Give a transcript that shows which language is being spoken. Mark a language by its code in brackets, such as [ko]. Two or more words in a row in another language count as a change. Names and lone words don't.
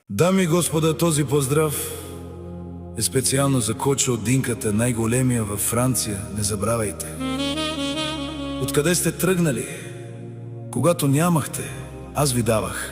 [bg] Дами и господа, този поздрав е [mk] специјално за Кочо од Динката, најголемија во Франција. Не забравајте. Откаде сте тргнали? [bg] Когато нямахте, аз ви давах.